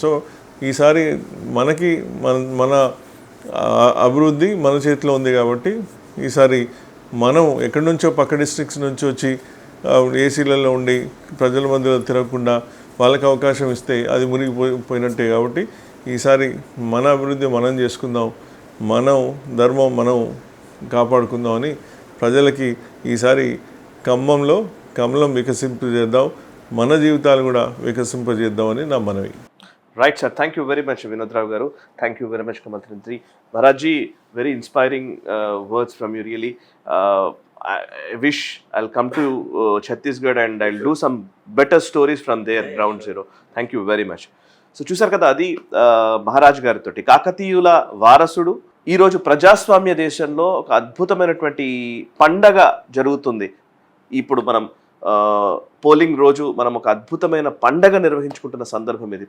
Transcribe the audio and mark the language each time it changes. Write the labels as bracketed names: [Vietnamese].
[Telugu] So ఈసారి మనకి మన అభివృద్ధి మన చేతిలో ఉంది కాబట్టి, ఈసారి మనం ఎక్కడి నుంచో పక్క డిస్ట్రిక్ట్స్ నుంచి వచ్చి ఏసీలలో ఉండి ప్రజల మధ్యలో తిరగకుండా వాళ్ళకి అవకాశం ఇస్తే అది మునిగిపోయినట్టే. కాబట్టి ఈసారి మన అభివృద్ధి మనం చేసుకుందాం, మనం ధర్మం మనం కాపాడుకుందామని ప్రజలకి ఈసారి ఖమ్మంలో కమలం వికసింపజేద్దాం, మన జీవితాలు కూడా వికసింపజేద్దామని నా మనవి. [English] Right, sir. Thank you very much, Vinod Rao Garu. Thank you very much, Kamal Trintri. Maharajji, very inspiring words from you, really. I wish I'll come to Chhattisgarh and I'll do some better stories from there, ground zero. Thank you very much. [Telugu] So చూసారు కదా, అది మహారాజ్ గారితో కాకతీయుల వారసుడు. ఈరోజు ప్రజాస్వామ్య దేశంలో ఒక అద్భుతమైనటువంటి పండగ జరుగుతుంది. ఇప్పుడు మనం పోలింగ్ రోజు మనం ఒక అద్భుతమైన పండగ నిర్వహించుకుంటున్న సందర్భం ఇది.